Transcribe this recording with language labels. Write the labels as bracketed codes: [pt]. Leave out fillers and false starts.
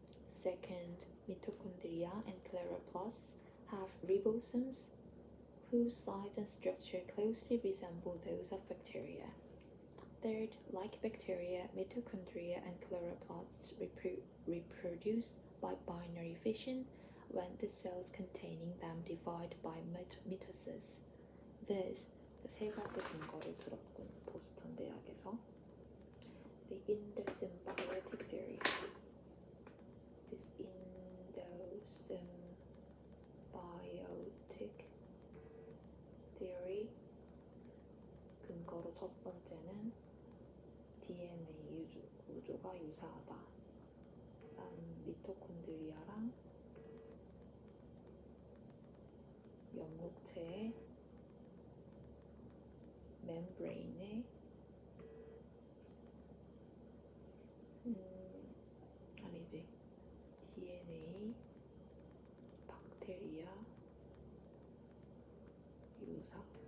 [en] Second, mitochondria and chloroplasts have ribosomes whose size and structure closely resemble those of bacteria. Third, like bacteria, mitochondria and chloroplasts reproduce by binary fission when the cells containing them divide by mitosis. [ko] Thus, 세 가지 근거를 들었군, 보스턴 대학에서. [en] The endosymbiotic theory. This endosymbiotic theory. [ko] 근거로 첫 번째는 DNA 구조가 유사하다. 미토콘드리아랑 엽록체의 멤브레인에 아니지, DNA 박테리아 유사.